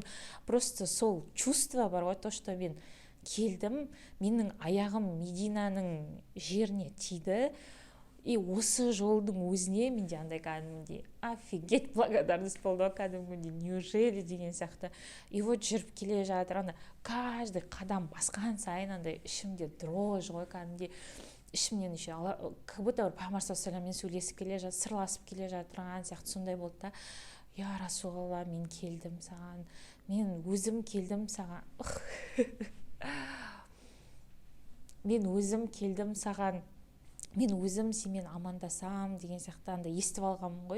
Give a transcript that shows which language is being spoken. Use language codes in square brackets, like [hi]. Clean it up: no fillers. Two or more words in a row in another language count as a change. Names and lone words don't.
[kk] Просто сол чувство бар ғой, [ru] то, что [kk] мен келдім, менің аяғым Мединаның жеріне тиді, и осы жолдың өзіне менде андай кәдімгідей [ru] офигеть благодарность [kk] болды, кәдімгідей неужели деген сияқты. [ru] И вот [kk] жүріп келе жатыр, ана каждый қадам басқан сайын андай ішімде дрожь ғой, кәдімгідей ішімнен [ru] еще как будто [kk] бір пайғамбар саллаллаху сөйлесіп келе жатыр, сырласып келе жатырған сияқты сондай болды да. [ar] يا رسول الله, [kk] мен келдім саған, мен өзім келдім саған, мен өзім сенімен амандасам деген сияқты андай естіп алғанмын ғой.